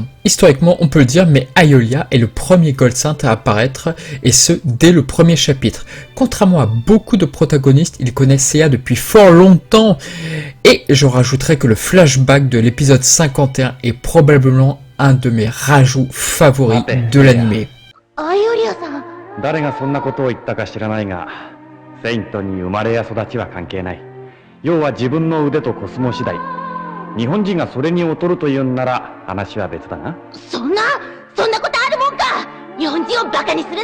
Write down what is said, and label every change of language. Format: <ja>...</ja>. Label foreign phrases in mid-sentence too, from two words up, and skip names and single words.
<fr>Historiquement, on peut le dire, mais Aeolia est le premier Gold Saint à apparaître, et ce, dès le premier chapitre. Contrairement à beaucoup de protagonistes, il connaît Seiya depuis fort longtemps, et je rajouterai que le flashback de l'épisode 51 est probablement un de mes rajouts favoris de l'anime.</fr> <ja>誰がそんなことを言ったか知らないが、セイントに生まれや育ちは関係ない。要は自分の腕とコスモ次第。日本人がそれに劣るというんなら話は別だな。そんなことあるもんか。日本人をバカにするな。</ja>